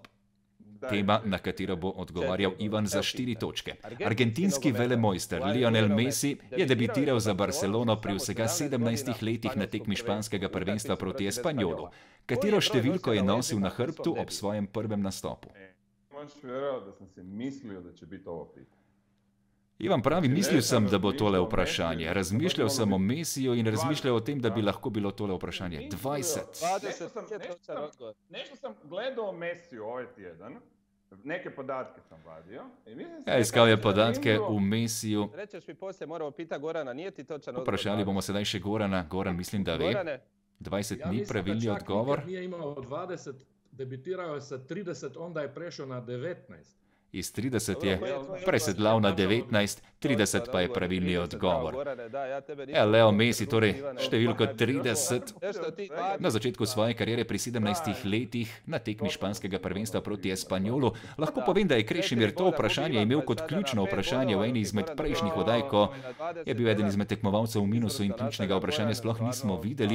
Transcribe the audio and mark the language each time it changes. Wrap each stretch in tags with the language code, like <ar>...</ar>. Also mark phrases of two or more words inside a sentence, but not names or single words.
<sl>Tema, na katero bo odgovarjal Ivan za 4 točke. Argentinski velemojster Lionel Messi je debitiral za Barcelono pri vsega 17 letih na tekmi španskega prvenstva proti Espanjolu. Katero številko je nosil na hrbtu ob svojem prvem nastopu?</sl> <hr>Možeš vjerovati, da</hr> <sl>sem si mislil,</sl> <hr>da će biti ovo pitanje.</hr> <sl>Ivan pravi, mislil sem, da bo tole vprašanje. Razmišljal sem o Messiju in razmišljal o tem, da bi lahko bilo tole vprašanje. 20.</sl> <hr>Nešto sam gledao Messiju ovaj tjedan. Neke podatke sam vadio.</hr> <sl>Ja, iskal je podatke v Messiju.</sl> <hr>Rečeš mi poslije, moramo pitati Gorana, nije ti točan odgovor.</hr> <sl>Vprašali bomo sedaj še Gorana. Goran, mislim, da ve. 20 ni pravilni odgovor.</sl> <hr>Ja mislim, da čak nije imao 20, debitirao je sa 30, onda je prešao na 19.</hr> <sl>Iz 30 je presedlal na 19, 30 pa je pravilni odgovor. Ja, Leo Messi, torej številko 30, na začetku svoje kariere pri 17 letih na tekmi španskega prvenstva proti Espanjolu. Lahko povem, da je Krešimir to vprašanje imel kot ključno vprašanje v eni izmed prejšnjih oddaj, ko je bil eden izmed tekmovalcev v minusu in ključnega vprašanja sploh nismo videli.</sl>